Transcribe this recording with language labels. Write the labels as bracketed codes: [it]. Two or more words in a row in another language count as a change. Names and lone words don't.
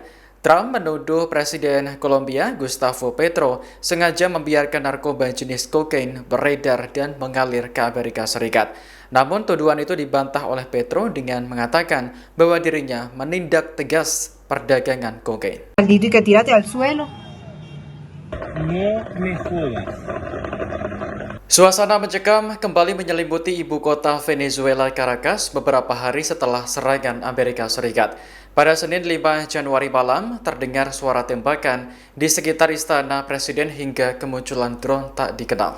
[id] Trump menuduh Presiden Kolombia Gustavo Petro sengaja membiarkan narkoba jenis kokain beredar dan mengalir ke Amerika Serikat. Namun tuduhan itu dibantah oleh Petro dengan mengatakan bahwa dirinya menindak tegas perdagangan kokain. [es] Maldito y que tírate al suelo. No me jodas. [id] Suasana mencekam kembali menyelimuti ibu kota Venezuela, Caracas, beberapa hari setelah serangan Amerika Serikat. Pada Senin 5 Januari malam, terdengar suara tembakan di sekitar istana presiden hingga kemunculan drone tak dikenal.